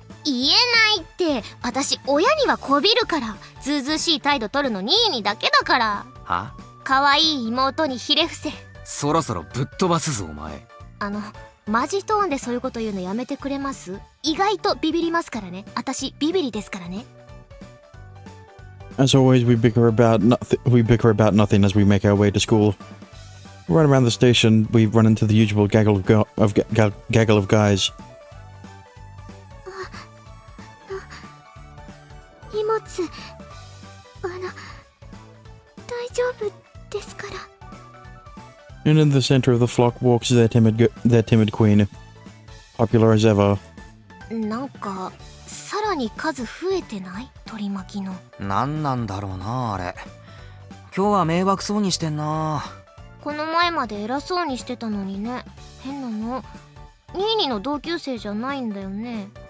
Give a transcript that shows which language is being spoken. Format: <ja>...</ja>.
<ja>言えないって。私親にはこびるから。ずうずうしい態度取るのニーにだけだから。は？可愛い妹にひれ伏せ。そろそろぶっ飛ばすぞお前。マジトーンでそういうこと言うのやめてくれます？意外とビビりますからね。私ビビリですからね。</ja> <en>As always, we bicker about nothing as we make our way to school. Right around the station, we run into the usual gaggle of guys.</en> <ja>荷物大丈夫ですから。</ja> <en>And in the center of the flock walks their timid queen, popular as ever.</en> <ja>なんかさらに数増えてない？取り巻きの。なんなんだろうなあれ。今日は迷惑そうにしてんな。この前まで偉そうにしてたのにね。変なの。ニーニの同級生じゃないんだよね。</ja>